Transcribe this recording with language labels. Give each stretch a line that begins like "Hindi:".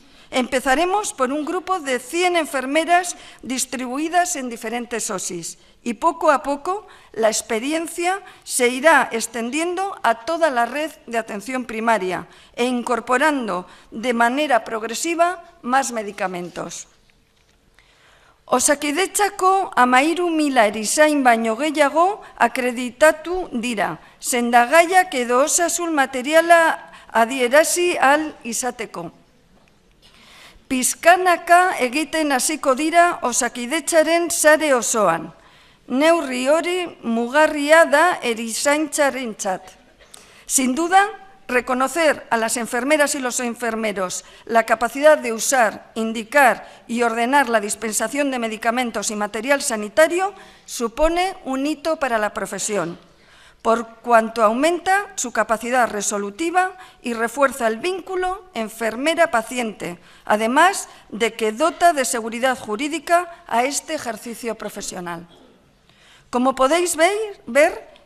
Spanish: Empezaremos por un grupo de 100 enfermeras distribuidas en diferentes OSIs y poco a poco la experiencia se irá extendiendo a toda la red de atención primaria e incorporando de manera progresiva más medicamentos.
Basque: Osakidetzako 13.000 erizain baino gehiago akreditatu dira, sendagaiak edo osasun materiala adierazi ahal izateko. Pizkanaka egiten hasiko dira Osakidetzaren sare osoan. Neurri hori mugarria da erizaintzarentzat.
Spanish: Sin duda, reconocer a las enfermeras y los enfermeros la capacidad de usar, indicar y ordenar la dispensación de medicamentos y material sanitario supone un hito para la profesión, por cuanto aumenta su capacidad resolutiva y refuerza el vínculo enfermera-paciente, además de que dota de seguridad jurídica a este ejercicio profesional. Como podéis ver,